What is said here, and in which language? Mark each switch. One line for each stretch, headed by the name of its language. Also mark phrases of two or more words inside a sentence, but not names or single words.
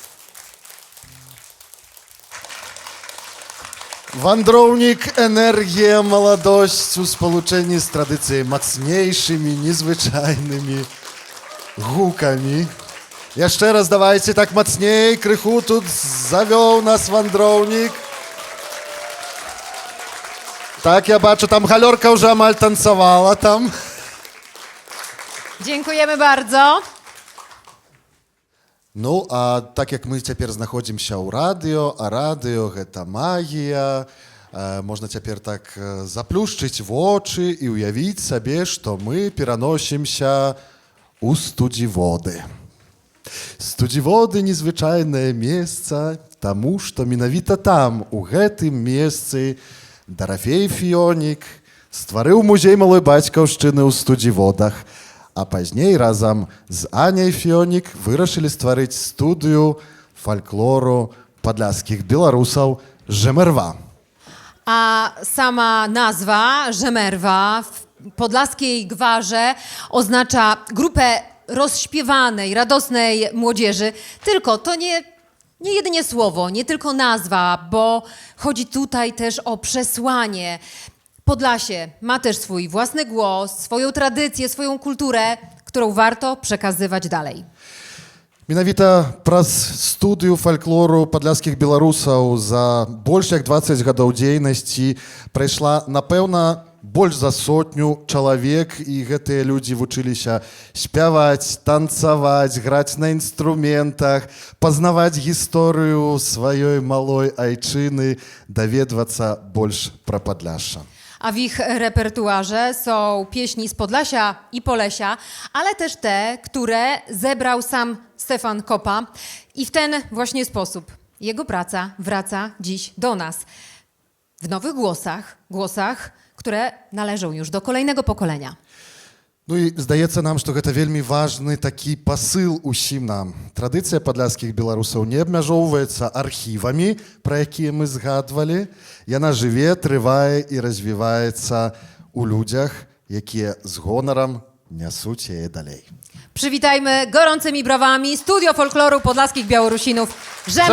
Belarusian: Вандроўнік, энергія, маладосць у спалучэнні з традыцыяй мацнейшымі, незвычайнымі гукамі. Яшчэ раз давайце так мацней, крыху тут завёў нас вандроўнік. Так, я бачу, там галёрка ўжо амаль танцавала там.
Polish: Dziękujemy bardzo.
Belarusian: Ну, а так як мы цяпер знаходзімся ў радыё, а радыё гэта магія, можна цяпер так заплюшчыць вочы і ўявіць сабе, што мы пераносімся ў студзіводы. Студзіводы незвычайнае месца, таму што менавіта там, у гэтым месцы, Дарафей Фіёнік стварыў музей малой бацькаўшчыны ў студзіводах, а пазней разам з Аняй Фіёнік вырашылі стварыць студыю фальклору падляскіх беларусаў Żemerwa.
Polish: A sama nazwa Żemerwa w podlaskiej gwarze oznacza grupę rozśpiewanej, radosnej młodzieży. Tylko to nie jedynie słowo, nie tylko nazwa, bo chodzi tutaj też o przesłanie. Podlasie ma też swój własny głos, swoją tradycję, swoją kulturę, którą warto przekazywać dalej.
Belarusian: Менавіта праз студыю фальклору падляскіх беларусаў за больш як 20 гадоў дзейнасці прайшла, напэўна, больш за 100 чалавек, і гэтыя людзі вучыліся спяваць, танцаваць, граць на інструментах, пазнаваць гісторыю сваёй малой айчыны, даведвацца больш пра Падляшша.
Polish: a w ich repertuarze są pieśni z Podlasia i Polesia, ale też te, które zebrał sam Stefan Kopa. I w ten właśnie sposób jego praca wraca dziś do nas. W nowych głosach, które należą już do kolejnego pokolenia.
Belarusian: Ну і здаецца нам, што гэта вельмі важны такі пасыл усім нам. Традыцыя падляшскіх беларусаў не абмяжоўваецца архівамі, пра якія мы згадвалі. Яна жыве, трывае і развіваецца ў людзях, якія з гонарам нясуць яе далей.
Polish: Przywitajmy gorącymi brawami Studio Folkloru Podlaskich Białorusinów Żemerwa.